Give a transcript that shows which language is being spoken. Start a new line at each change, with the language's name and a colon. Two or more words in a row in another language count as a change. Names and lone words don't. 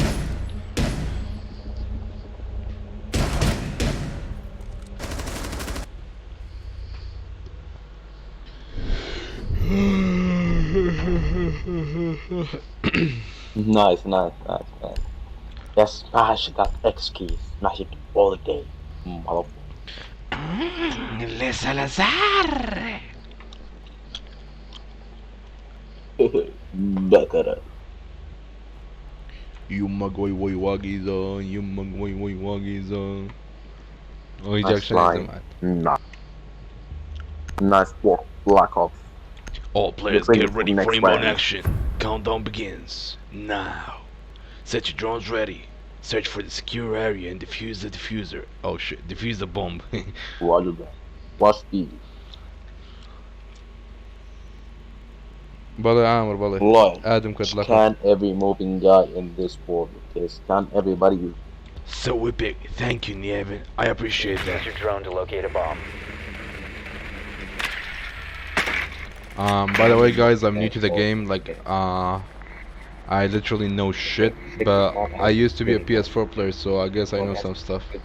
English: Nice. Just smash that X key. Smash it all day. Mother. Le Salazar. Better. Yumma goy woy wagiza. Yumma goy woy wagiza. Oh, he's Nice actually line. Nice work, Black Ops. All players You're get ready ready for for next inbound round. action. Countdown begins now. Set your drones ready. Search for the secure area and defuse the diffuser. Oh shit, defuse the bomb. Roger that. What's the
Arabic: بالله يا عامر بالله.
English: line?
Arabic: آدم قد لقب.
English: Scan every moving guy in this world. Okay, scan everybody. So epic. Thank you, Nievin. I appreciate Use that. your drone to locate a bomb. By the way, guys, I'm new to the game. Like, I literally know shit, but I used to be a PS4 player, so I guess I know some stuff.